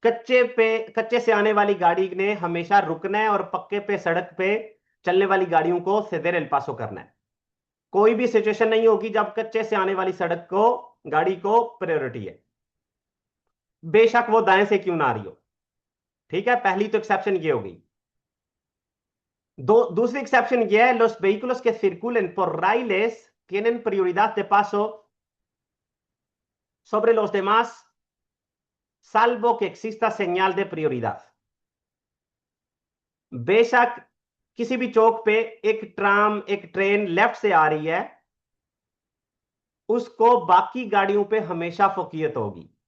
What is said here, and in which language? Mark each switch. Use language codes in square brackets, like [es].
[hi] कच्चे से आने वाली गाड़ी ने हमेशा रुकना है और पक्के पे सड़क पे चलने वाली गाड़ियों को सीधे रेल पासो करना है। कोई भी सिचुएशन नहीं होगी जब कच्चे से आने वाली सड़क को, गाड़ी को प्रायोरिटी है, बेशक वो दाएं से क्यों ना आ रही हो। ठीक है, पहली तो एक्सेप्शन ये होगी। दूसरी एक्सेप्शन ये है, [es] los vehículos que circulen por raíles tienen prioridad de paso sobre los demás, salvo que exista señal de prioridad। [hi] बेशक किसी भी चौक पे एक ट्राम, एक ट्रेन लेफ्ट से आ रही है, उसको बाकी गाड़ियों पे हमेशा फोकियत होगी।